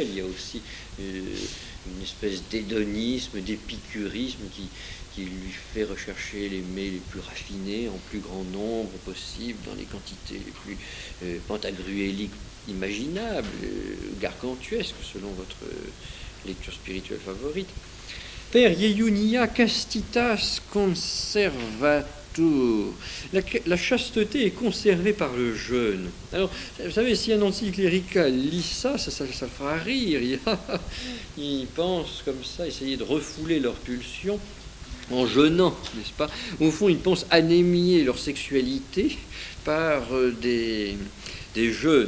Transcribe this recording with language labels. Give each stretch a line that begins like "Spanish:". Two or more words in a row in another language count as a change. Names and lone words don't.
French: Il y a aussi une espèce d'hédonisme, d'épicurisme qui lui fait rechercher les mets les plus raffinés en plus grand nombre possible, dans les quantités les plus pantagruéliques imaginables, gargantuesques, selon votre lecture spirituelle favorite.
Latin: Per iunia castitas conservatur.
French: La chasteté est conservée par le jeûne. Alors, vous savez, si un anticlérical lit ça le fera rire. Ils pensent comme ça, essayer de refouler leurs pulsions en jeûnant, n'est-ce pas? Au fond, ils pensent anémier leur sexualité par des jeûnes.